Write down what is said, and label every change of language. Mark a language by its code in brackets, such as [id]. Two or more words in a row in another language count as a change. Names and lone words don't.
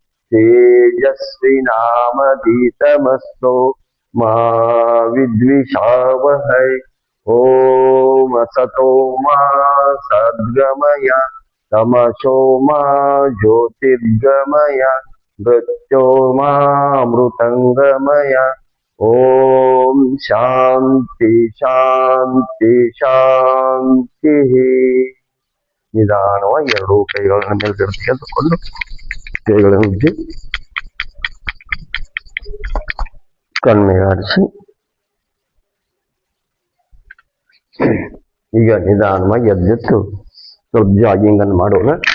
[sa] तेजस्विनामधीतमस्तु मा विद्विषावहै ॐ असतो मा सद्गमय तमसो मा ज्योतिर्गमय मृत्योर्मामृतङ्गमय ॐ शान्ति शान्ति शान्तिः [kn] ನಿಧಾನವಾಗಿ ಎರಡೂ ಕೈಗಳನ್ನು ಮೇಲ್ಗಡೆ ತೆಗೆದುಕೊಂಡು ಕೈಗಳನ್ನು ಉಜ್ಜಿ ಕಣ್ಮೆಗಾಡಿಸಿ ಈಗ ನಿಧಾನವಾಗಿ ಎದ್ದೆತ್ತು ಸ್ವಲ್ಪ ಜಾಗಿಂಗ್ ಅನ್ನು ಮಾಡೋಣ.